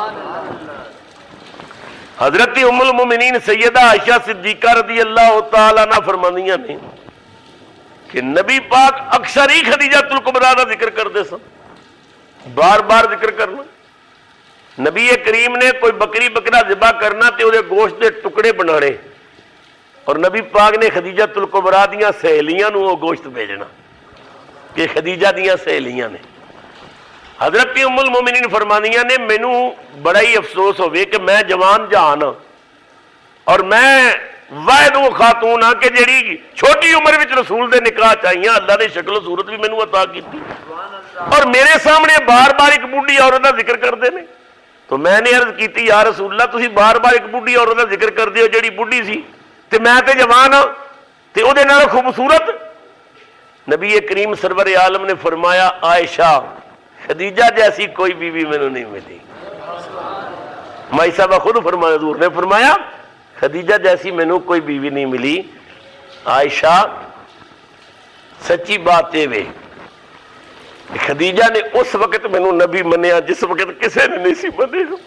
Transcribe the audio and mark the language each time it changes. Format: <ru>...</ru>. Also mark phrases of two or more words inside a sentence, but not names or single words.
<pa>حضرت ام المومنین سیدہ عائشہ صدیقہ</pa> <ar>رضی اللہ تعالیٰ عنہ</ar> <pa>فرمانیاں نے کہ نبی پاک اکثر ہی خدیجہ الکبریٰ</pa> <ur>کا ذکر کرتے</ur> <pa>سن، بار بار ذکر کرنا۔ نبی کریم نے کوئی بکری بکرا ذبح کرنا تے</pa> <ur>وہ گوشت کے ٹکڑے</ur> <pa>بنانے، اور نبی پاک نے خدیجہ الکبریٰ دیاں سہیلیاں نو وہ گوشت بھیجنا کہ خدیجہ دیاں سہیلیاں نے۔ حضرت ام المومنین فرمانیاں نے مینوں بڑا ہی افسوس ہوئے کہ میں جوان جہان ہاں اور میں واحد وہ خاتون ہاں کہ جیڑی چھوٹی عمر وچ رسول دے نکاح چاہیاں، اللہ نے شکل و صورت بھی مینوں عطا کیتی،</pa> <ur>اور میرے سامنے بار بار ایک بوڑھی عورت کا ذکر کرتے ہیں۔</ur> <pa>تو میں نے عرض کیتی یا رسول اللہ تسی بار بار</pa> <ur>ایک بوڑھی عورت کا ذکر</ur> <pa>کر دیو جیڑی بوڑھی سی تے میں تے جوان ہاں تے او دے نال خوبصورت۔</pa> <ur>نبی کریم سرور عالم نے فرمایا عائشہ خدیجہ جیسی کوئی بیوی میں نہیں ملی۔ مائی صاحبہ خود فرمایا، حضور نے فرمایا خدیجہ جیسی میں نے کوئی بیوی نہیں ملی۔</ur> <pa>عائشہ سچی بات ہے وے خدیجہ نے اس وقت میں نبی منیا جس وقت کسے نے نہیں سی منے۔</pa>